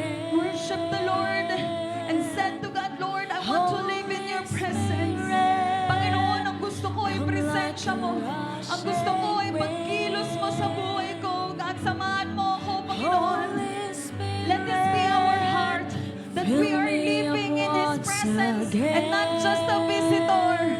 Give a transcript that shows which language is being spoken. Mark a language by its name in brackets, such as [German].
[English] Worship the Lord and said to God, Lord, I want to live in your presence. [Filipino] Panginoon, ang gusto ko ay presensya mo. Ang gusto ko ay pagkilos mo sa buhay ko. God, samahan mo ako, Panginoon. [English] Let this be our heart, that we are living in His presence and not just a visitor.